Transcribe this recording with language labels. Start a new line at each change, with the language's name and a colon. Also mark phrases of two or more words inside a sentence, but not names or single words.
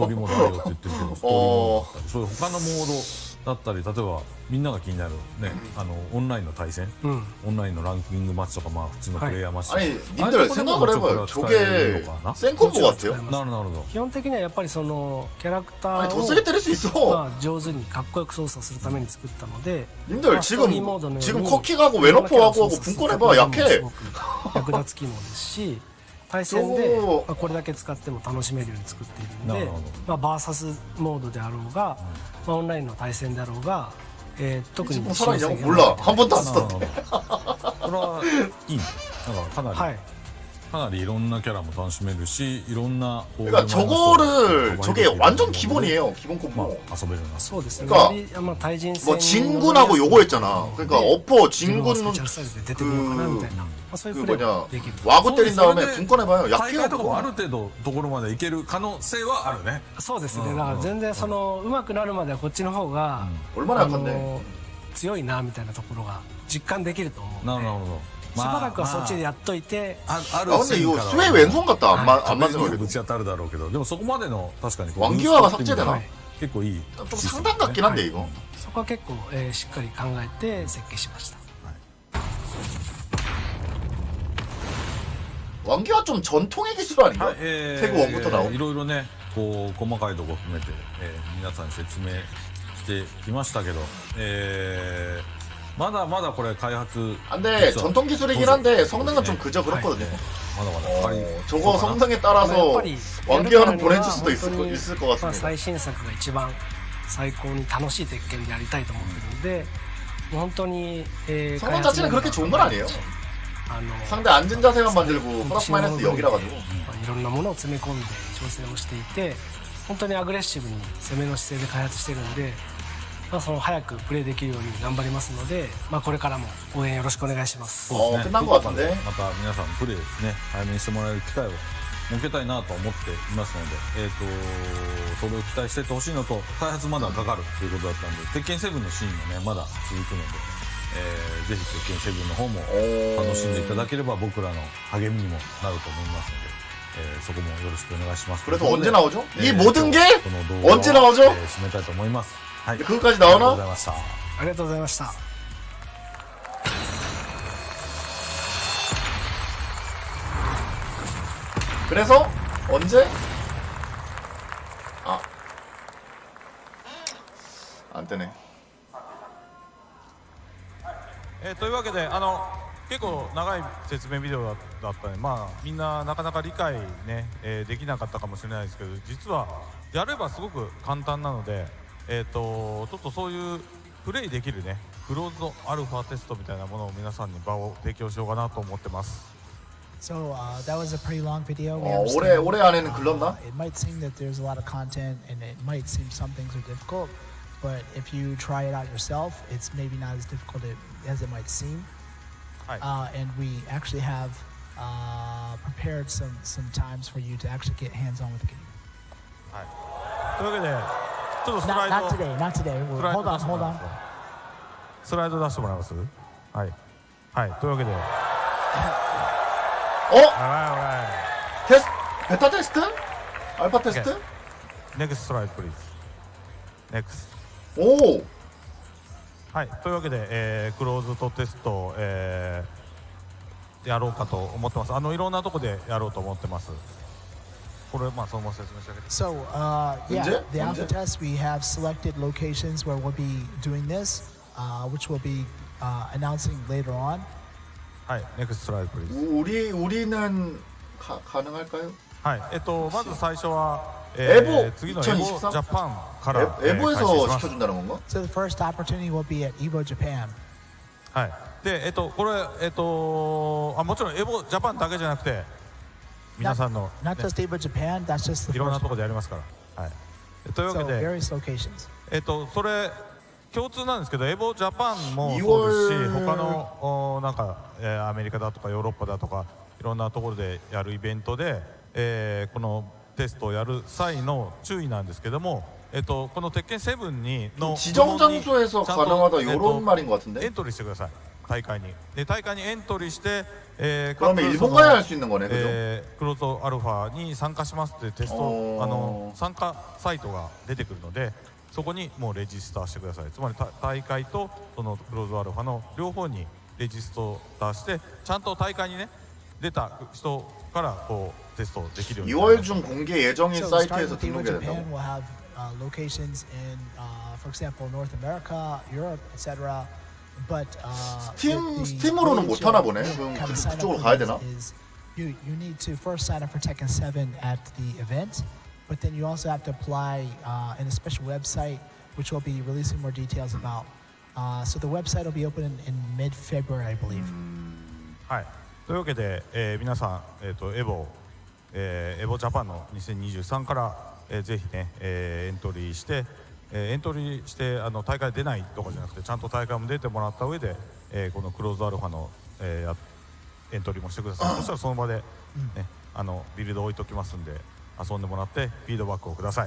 Japanese: ーリーモードあるよって言ってるけどストーリーモードだったりそういう他のモードだったり、例えばみんなが気になるねオンラインの対戦、オンラインのランキングマッチとか普通のプレイヤーマッチとか、
Korean: 님들 생각을 해봐요. 저게 센 콤보 같아요.
Japanese: なるほど。基本的にはやっぱりそのキャラクター
Korean: 더 세게 때릴 수 있어.
Japanese: 上手にかっこよく操作するために作ったので、
Korean: 님들 지금 커킥하고 웨너포하고 분권해봐. 약해.
Japanese: 役立つ機能ですし、対戦でこれだけ使っても楽しめるように作っているので、バーサスモードであろうが、オンラインの対戦であろうが、特に
Korean: さらに 몰라 한 번도 안 썼던데.
Japanese: これはいいね。だからかなりいろんなキャラも楽しめるし、いろんな
Korean: 그러니까 저게 완전 기본이에요. 기본 콤보.
Japanese: 遊べるな。そうですね。
Korean: 그러니까 뭐 진군하고 요거 했잖아. 그러니까 어퍼 진군은 그 뭐냐 와구 때린 다음에 분권해봐요. 약해요.
Japanese: とかもある程度ところまでいける可能性はあるね。そうですね。だから全然その上手くなるまではこっちの方が強いなみたいなところが実感できると思う。なるほど。しばらくはそっちでやっといて、
Korean: 근데 이거 스웨이 왼손 같다. 안 맞는 거.
Japanese: ぶち当たるだろうけど、でもそこまでの確かに
Korean: 왕기화가 삭제되나?
Japanese: 結構いい。
Korean: 좀 상단 같긴 한데 이거.
Japanese: そこは結構しっかり考えて設計しました。
Korean: 왕기화 좀 전통의 기술 아닌가? 태그 1부터 나온.
Japanese: いろいろね、こう細かいところ含めて皆さんに説明してきましたけど、まだまだこれ開発
Korean: 근데 전통 기술이긴 한데 성능은 좀 그저 그렇거든요. 저거 성능에 따라서 왕기화는 보내줄 수도 있을 것 같습니다.
Japanese: 最新作が一番最高に楽しい鉄拳でやりたいと思ってるので、本当に
Korean: 성능 자체는 그렇게 좋은 건 아니에요. 상대 앉은 자세만 만들고 플러스 마이너스 0이라 가지고
Japanese: いろんなものを詰め込んで調整をしていて、本当にアグレッシブに攻めの姿勢で開発してるんで、その早くプレーできるように頑張りますので、これからも応援よろしくお願いします。そうですね。また皆さんプレーね早めにしてもらえる機会を設けたいなと思っていますので、それを期待していってほしいのと、開発まだかかるということだったんで、鉄拳7のシーンもねまだ続くので、ぜひ鉄拳7の方も楽しんでいただければ僕らの励みにもなると思いますので、そこもよろしくお願いします。
Korean: 그래서 언제 나오죠? 이 모든 게
Japanese: この動画を
Korean: 언제 나오죠?
Japanese: 締めたいと思います。はい。
Korean: 그거까지 나오나?
Japanese: ありがとうございました。ありがとうございました。
Korean: 그래서 언제? 안 뜨네.
Japanese: というわけで結構長い説明ビデオだったので、みんななかなか理解ね、できなかったかもしれないですけど、実はやればすごく簡単なので、ちょっとそういうプレイできるねクローズドアルファテストみたいなものを皆さんに場を提供しようかなと思ってます。
English: So that was a pretty long video.
Korean: 올해 안에는 글렀나?
English: It might seem that there's a lot of content, and it might seem some things are difficult. But if you try it out yourself, it's maybe not as difficult as it might seem. And we actually have prepared some times for you to actually get hands-on with the game.
Japanese: というわけでちょっとスライド
English: Not today. Hold on.
Japanese: スライド出してもらいます。はいはいというわけで
Korean: 테스트? 베타 테스트? 알파 테스트?
English: Next slide please. Next.
Korean: 오!
Japanese: はい、というわけで、クローズドテスト、やろうかと思ってます。いろんなとこでやろうと思ってます。これそのまま説明してあげて。
English: So yeah, the alpha test, we have selected locations where we'll be doing this, which we'll be announcing later on. はい、next slide please.
Korean: 우리는 가능할까요?
Japanese: はい、まず最初は、エボ次のエボジャパンから、
Korean: エボ에서 시켜준다는 건가?
English: So the first opportunity will be at EVO Japan.
Japanese: はい。で、これもちろんエボジャパンだけじゃなくて皆さんの、
English: Not just EVO Japan, that's just the
Japanese: いろんな
English: first
Japanese: とこ
English: one.
Japanese: でやりますから。はい。というわ
English: So
Japanese: けで、
English: various locations.
Japanese: それ共通なんですけど、エボジャパンもそうですし、他のなんか、アメリカだとかヨーロッパだとかいろんなところでやるイベントで、このテストをやる際の注意なんですけども、この鉄拳7にの
Korean: 지정장소에서 가능하다 이런 말인 것 같은데?
Japanese: エントリーしてください。大会に。で大会にエントリーして、
Korean: 그러면 일본 가야 할 수 있는 거네, 그죠?
Japanese: クローズドアルファに参加しますってテスト参加サイトが出てくるので、そこにもうレジスターしてください。つまり大会とそのクローズドアルファの両方にレジスターして、ちゃんと大会にね出た人からこうテストできるようになります。
Korean: 2월 중 공개 예정인
English: So
Korean: 사이트에서
English: starting with EVO
Korean: 등록해야
English: Japan,
Korean: 된다고?
English: we'll have locations in, for example, North America, Europe, etc. But
Korean: 스팀으로는 못 하나 보네. 그럼 그쪽으로 가야 되나?
English: You need to first sign up for Tekken 7 at the event, but then you also have to apply in a special website, which we'll be releasing more details about. So the website will be open in mid-February, I believe.
Japanese: はい。というわけで、皆さんエボジャパンの2023から、ぜひね、エントリーして大会出ないとかじゃなくて、ちゃんと大会も出てもらった上で、このクローズアルファの、エントリーもしてください。そしたらその場で、ね、ビルド置いときますんで、遊んでもらってフィードバックをください。